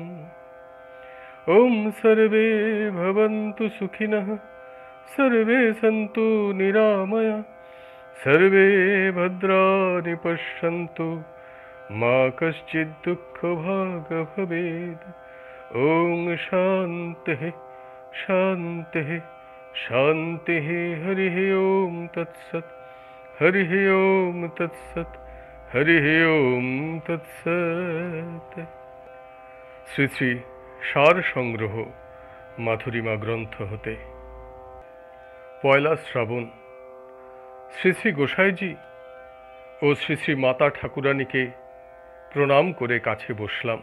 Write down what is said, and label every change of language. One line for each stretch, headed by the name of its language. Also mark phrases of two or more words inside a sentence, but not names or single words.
Sanskrit: ॐ सर्वे भवन्तु सुखिनः सर्वे सन्तु निरामया सर्वे भद्राणि पश्यन्तु मा कश्चित् दुःखभाग् भवेत्। ॐ शान्तिः शान्तिः शान्तिः। हरिः ॐ तत्सत् हरिः ॐ तत्सत् हरिः ॐ तत्सत्।
Bangla: শ্রী শ্রী সার সংগ্রহ মাধুরীমা গ্রন্থ হতে পয়লা শ্রাবণ শ্রী শ্রী গোসাইজি ও শ্রী শ্রী মাতা ঠাকুরানীকে প্রণাম করে কাছে বসলাম।